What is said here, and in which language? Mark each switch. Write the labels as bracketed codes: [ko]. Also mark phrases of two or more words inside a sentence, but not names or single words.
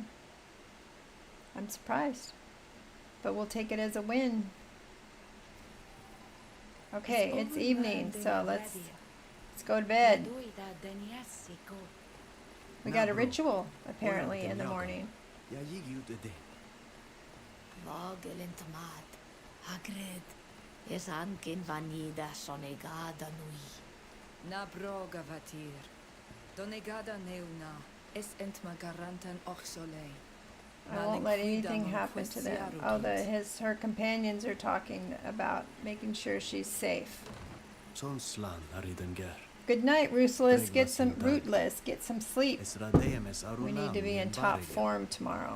[en] I'm surprised, but we'll take it as a win. Okay, it's evening, so let's go to bed. We got a ritual apparently in the morning. Na broga vatir. Donegada neuna. Es entma garantan och soleil. I won't let anything happen to them. Oh, her companions are talking about making sure she's safe. Good night, Ruthless. Get some sleep. We need to be in top form tomorrow.